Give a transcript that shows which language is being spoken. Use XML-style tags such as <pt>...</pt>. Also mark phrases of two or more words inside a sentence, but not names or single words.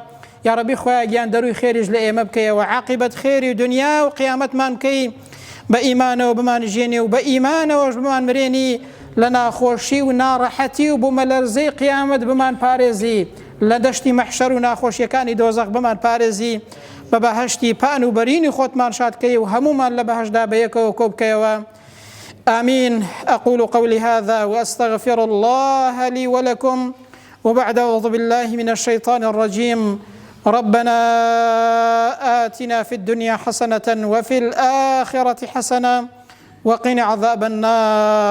<ckb>یا ربی خوایە گیان دەروی خێریش لە ئێمە بکەیەوە عاقبەت خێری دنیا و قیامەتمان بکەی بە ئیمانەوە بمانژێنێ و بە ئیمانەوەش بمان مرێنی لە ناخۆشی و ناڕەحەتی و بوومەلەرزەی قیامەت بمان پارێزی لە دەشتی مەحشەر و ناخۆشیەکانی دۆزەخ بمان پارێزی بە بەهەشتی پان و بەرینی خۆتمان شادکەی و هەمومان لە بەهەشدا بەیەکەوە کۆ بکەیەوە.</ckb> <ar>آمين. أقول قولي هذا وأستغفر الله لي ولكم وبعد أعوذ بالله من الشيطان الرجيم. ربنا آتنا في الدنيا حسنة وفي الآخرة حسنة وقنا عذاب النار.</ar>